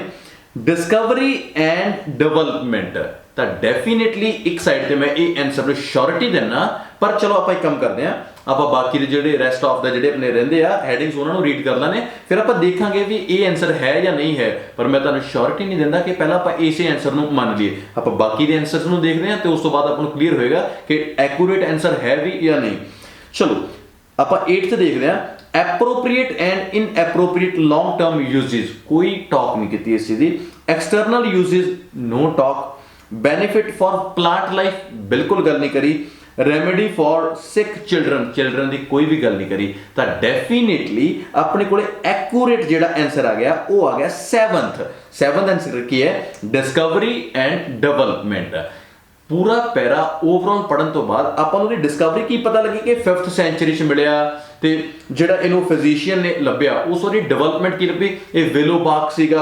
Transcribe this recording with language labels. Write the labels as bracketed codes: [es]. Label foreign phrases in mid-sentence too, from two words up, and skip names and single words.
[en] discovery and development, [pa] ਤਾਂ ਡੈਫੀਨੇਟਲੀ ਇੱਕ ਸਾਈਡ ਤੇ ਮੈਂ ਇਹ ਆਨਸਰ ਨੂੰ ਸ਼ੋਰਿਟੀ ਦਿੰਦਾ, ਪਰ ਚਲੋ ਆਪਾਂ ਇੱਕ ਕੰਮ ਕਰਦੇ ਹਾਂ, ਆਪਾਂ ਬਾਕੀ ਦੇ ਜਿਹੜੇ [en] rest of the [pa] ਜਿਹੜੇ ਆਪਣੇ ਰਹਿੰਦੇ ਆ ਹੈਡਿੰਗਸ ਉਹਨਾਂ ਨੂੰ ਰੀਡ ਕਰ ਲੈਣੇ, ਫਿਰ ਆਪਾਂ ਦੇਖਾਂਗੇ ਵੀ ਇਹ ਆਨਸਰ ਹੈ ਜਾਂ ਨਹੀਂ ਹੈ। ਪਰ ਮੈਂ ਤੁਹਾਨੂੰ ਸ਼ੋਰਿਟੀ ਨਹੀਂ ਦਿੰਦਾ ਕਿ ਪਹਿਲਾਂ ਆਪਾਂ ਇਸੇ ਆਨਸਰ ਨੂੰ ਮੰਨ ਲਈਏ, ਆਪਾਂ ਬਾਕੀ ਦੇ ਆਨਸਰਸ ਨੂੰ ਦੇਖਦੇ ਹਾਂ ਤੇ ਉਸ ਤੋਂ ਬਾਅਦ ਆਪਾਂ ਨੂੰ ਕਲੀਅਰ ਹੋਏਗਾ ਕਿ [en] accurate answer [pa] ਹੈ ਵੀ ਜਾਂ ਨਹੀਂ। ਚਲੋ ਆਪਾਂ 8th ਦੇਖਦੇ ਹਾਂ, [en] appropriate and inappropriate long term uses, [pa] ਕੋਈ ਟਾਕ ਨਹੀਂ ਕੀਤੀ ਇਸ ਚੀਜ਼ ਦੀ। [en] external uses no talk, benefit for plant life [pa] ਬਿਲਕੁਲ ਗੱਲ ਨਹੀਂ ਕਰੀ, [en] remedy for sick children [pa] ਦੀ ਕੋਈ ਵੀ ਗੱਲ ਨਹੀਂ ਕਰੀ। ਤਾਂ ਡੈਫੀਨੇਟਲੀ ਆਪਣੇ ਕੋਲੇ ਐਕੂਰੇਟ ਜਿਹੜਾ ਆਨਸਰ ਆ ਗਿਆ ਉਹ ਆ ਗਿਆ 7th ਆਨਸਰ ਕੀ ਹੈ, [en] discovery and development. [pa] ਪੂਰਾ [en] para overall [pa] ਪੜਨ ਤੋਂ ਬਾਅਦ ਆਪਾਂ ਨੂੰ ਉਹਦੀ ਡਿਸਕਵਰੀ ਕੀ ਪਤਾ ਲੱਗੀ ਕਿ 5th ਸੈਂਚੁਰੀ 'ਚ ਮਿਲਿਆ, ਤੇ ਜਿਹੜਾ ਇਹਨੂੰ ਫਿਜ਼ੀਸ਼ੀਅਨ ਨੇ ਲੱਭਿਆ ਉਸ ਉਹਦੀ ਡਿਵੈਲਪਮੈਂਟ ਕੀ ਲੱਭੀ, ਇਹ [en] willow bark [pa] ਸੀਗਾ।